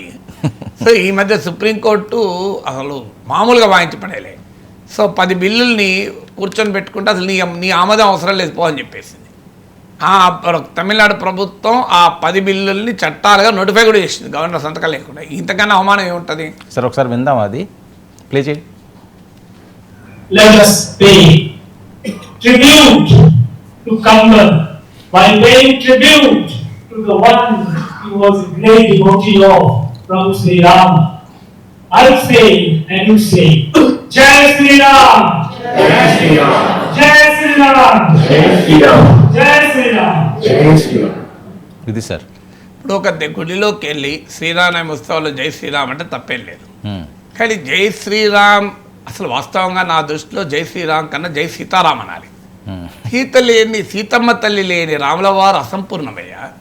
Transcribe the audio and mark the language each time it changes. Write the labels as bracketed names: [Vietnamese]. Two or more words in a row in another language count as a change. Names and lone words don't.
[Telugu] సో ఈ మధ్య సుప్రీంకోర్టు అసలు మామూలుగా వాయించి పడేలే. సో 10 బిల్లుల్ని కూర్చొని పెట్టుకుంటే అసలు నీ ఆమోదం అవసరం లేదు పో అని చెప్పేసింది. తమిళనాడు ప్రభుత్వం ఆ 10 బిల్లుల్ని చట్టాలుగా నోటిఫై కూడా చేసింది గవర్నర్ సంతకం లేకుండా. ఇంతకన్నా అవమానం ఏముంటుంది? సార్ ఒకసారి విందాం, అది ప్లే చేయండి. [English] Let us pay tribute to Kamban by paying tribute to the one who was a great devotee of Prabhu Sri Ram. I say and you say, Jai Sri Ram, Jai Sri Ram, Jai Sri Ram, Jai Sri Ram, Jai Sri Ram. Jai Sri Ram. [Telugu] ఇది సార్, ఇప్పుడు ఒక గుడిలోకి వెళ్ళి శ్రీరామ ఉత్సవాల్లో జై శ్రీరామ్ అంటే తప్పేం లేదు. కానీ జై శ్రీరామ్ అసలు వాస్తవంగా నా దృష్టిలో జై శ్రీరామ్ కన్నా జై సీతారాం అనాలి. సీత లేని, సీతమ్మ తల్లి లేని రాముల వారు అసంపూర్ణమయ్యా.